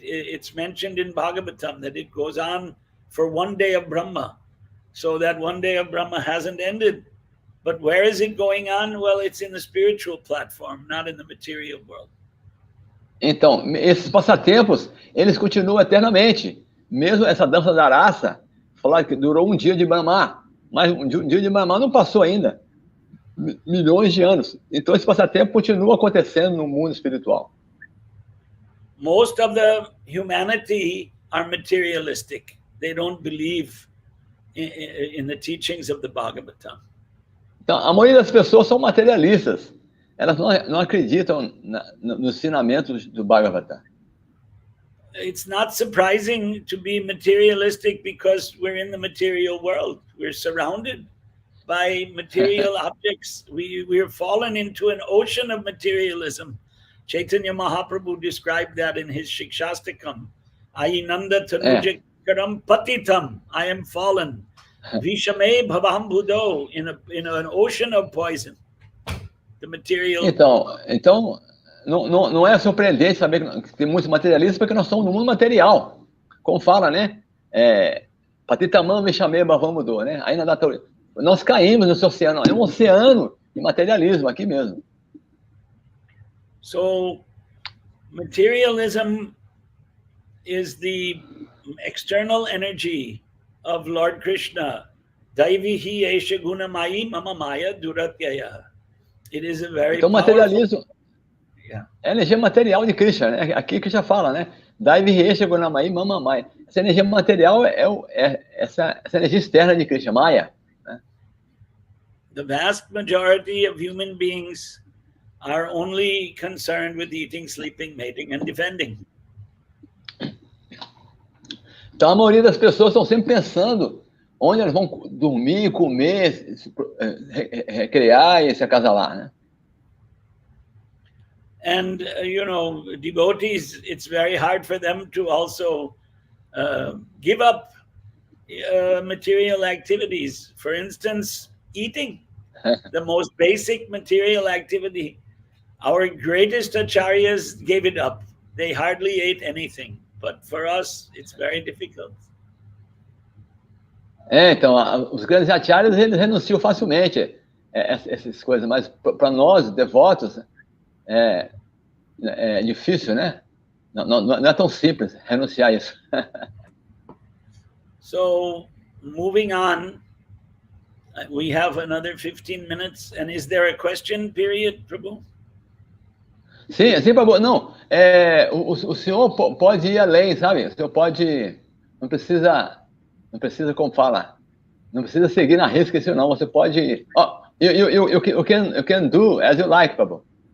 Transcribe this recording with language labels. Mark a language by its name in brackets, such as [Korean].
[English] It's mentioned in Bhagavatam that it goes on for one day of Brahma. So that one day of Brahma hasn't ended, But where is it going on? Well, it's in the spiritual platform, not in the material world. [Portuguese] Então, esses passatempos, eles continuam eternamente. Mesmo essa dança da raça, falar que durou um dia de Brahma, mas um dia de Brahma não passou ainda. Milhões de anos. Então, esse passatempo continua acontecendo no mundo espiritual. [English] Most of the humanity are materialistic. They don't believe in the teachings of the Bhagavatam. [Portuguese] Então, a maioria das pessoas são materialistas. Elas não acreditam nos ensinamentos do Bhagavatam. [English] It's not surprising to be materialistic because we're in the material world. We're surrounded by material objects. We're fallen into an ocean of materialism. Chaitanya Mahaprabhu described that in his Shikshastakam. [Sanskrit] Ayinanda tanujak karam patitam. [English] I am fallen. [Sanskrit] Vishame bhavam budo, [English] in an ocean of poison. The material. [Portuguese] Então não é surpreendente saber que tem muitos materialistas, porque nós somos no mundo material. Como fala, né? [Sanskrit] Patitamam vishame bhavam budo, [Portuguese] né? Aí nós caímos nesse oceano. É um oceano de materialismo aqui mesmo. [English] So, materialism is the external energy of Lord Krishna. [Sanskrit] Daivihi esha gunamayi mama maya duratyaya. [English] It is a very [Portuguese] então, materialismo é energia material de Krishna, né? Aqui que já fala, né? [Sanskrit] Daivihi esha gunamayi mama maya. [Portuguese] Essa energia material é essa energia externa de Krishna, Maya. Né? [English] The vast majority of human beings are only concerned with eating, sleeping, mating, and defending. [Portuguese] Então, a maioria das pessoas estão sempre pensando onde elas vão dormir, comer, recrear e se acasalar, né? [English] And, devotees, it's very hard for them to also give up material activities. For instance, eating, the most basic material activity. Our greatest acharyas gave it up. They hardly ate anything. But for us, it's very difficult. [Portuguese] Então, os grandes acharyas, eles renunciam facilmente a essas coisas, mas para nós, devotos, é difícil, né? Não é tão simples renunciar a isso. [English] So, moving on, we have another 15 minutes. And is there a question period, Prabhu? [Portuguese] Sim, Prabhu. Não, o senhor pode ir além, sabe? O senhor pode... Não precisa como fala, não precisa seguir na risca, senão você pode... [English] You can do as you like, Prabhu.